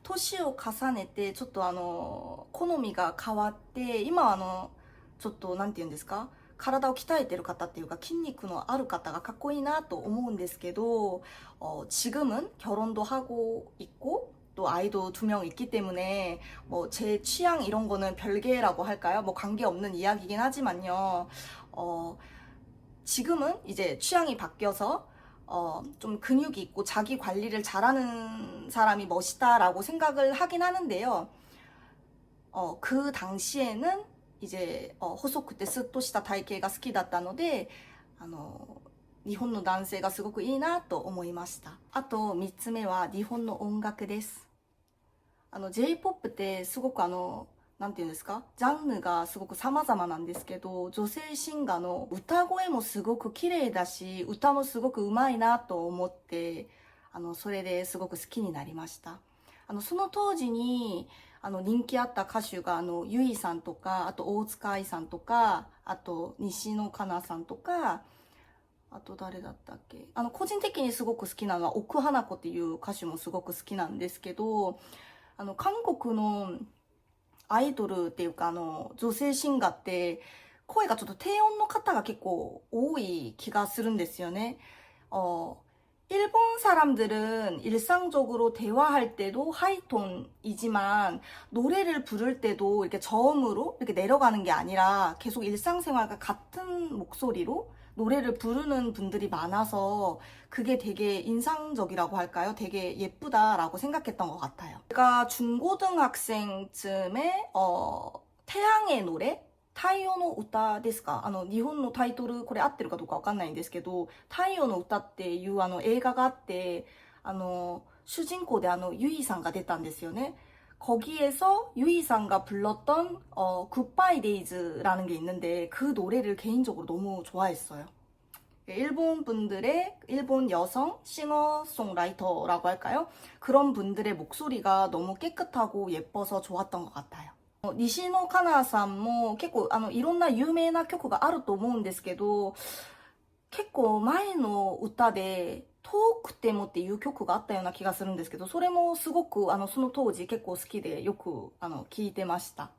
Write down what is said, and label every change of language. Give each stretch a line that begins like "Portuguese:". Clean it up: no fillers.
Japanese: 年を重ねてちょっと好みが変わって、今はちょっとなんて言うんですか、体を鍛えてる方っていうか筋肉のある方がかっこいいなと思うんですけど、
Korean: 지금은 결혼도 하고 있고 또 아이도 2명 있기 때문에 뭐 제 취향 이런 거는 별개라고 할까요? 뭐 관계없는 이야기긴 하지만요. 지금은 이제 취향이 바뀌어서 좀 근육이 있고 자기 관리를 잘하는 사람이 멋있다라고 생각을 하긴 하는데요. 그 당시에는 이제
Japanese: 細くてスッとした体型が好きだったので、日本の男性がすごくいいなと思いました。あと3つ目は日本の音楽です。J-POP ってすごくなんていうんですか、ジャンルがすごく様々なんですけど、女性シンガーの歌声もすごく綺麗だし、歌もすごく上手いなと思って、それですごく好きになりました。その当時に人気あった歌手がゆいさんとか、あと大塚愛さんとか、あと西野カナさんとか、あと誰だったっけ、個人的にすごく好きなのは奥花子っていう歌手もすごく好きなんですけど、韓国のアイドルっていうか女性シンガーって声がちょっと低音の方が結構多い気がするんですよね。
Korean: 일본 사람들은 일상적으로 대화할 때도 하이톤이지만 노래를 부를 때도 이렇게 저음으로 이렇게 내려가는 게 아니라 계속 일상생활과 같은 목소리로 노래를 부르는 분들이 많아서 그게 되게 인상적이라고 할까요? 되게 예쁘다라고 생각했던 것 같아요. 제가 중고등학생쯤에 태양의 노래?
Japanese: 太陽の歌ですか？日本のタイトル、これ合ってるかどうかわかんないんですけど、太陽の歌っていう映画があって、主人公で유이さんが出たんですよね。
Korean: 거기에서 유이さんが 불렀던 Goodbye Days라는 게 있는데 그 노래를 개인적으로 너무 좋아했어요. 일본 분들의, 일본 여성 싱어송라이터라고 할까요? 그런 분들의 목소리가 너무 깨끗하고 예뻐서 좋았던 것 같아요.
Japanese: 西野カナさんも結構いろんな有名な曲があると思うんですけど、結構前の歌で遠くてもっていう曲があったような気がするんですけど、それもすごくその当時結構好きでよく聴いてました。